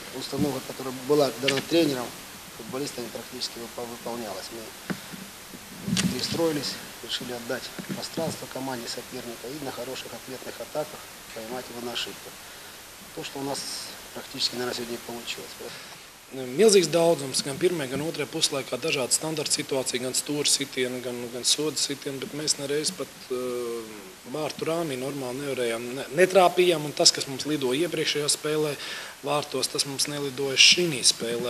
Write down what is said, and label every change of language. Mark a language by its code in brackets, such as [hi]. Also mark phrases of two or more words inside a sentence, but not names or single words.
[ru] установка, которая была дана тренером, футболистами практически выполнялась. Мы перестроились, решили отдать пространство команде соперника и на хороших ответных атаках поймать его на ошибках. То, что у нас практически, наверное, сегодня и получилось. [lv] Milzīgs daudzums, gan pirmajā, gan otrajā puslaikā, dažādi standarta situācija, gan stūra sitieni, gan soda sitieni, bet mēs nereiz pat vārtu rāmī normāli nevarējām, netrāpījām, un tas, kas mums lidoja iepriekšējā spēlē vārtos, tas mums nelidoja šī spēlē.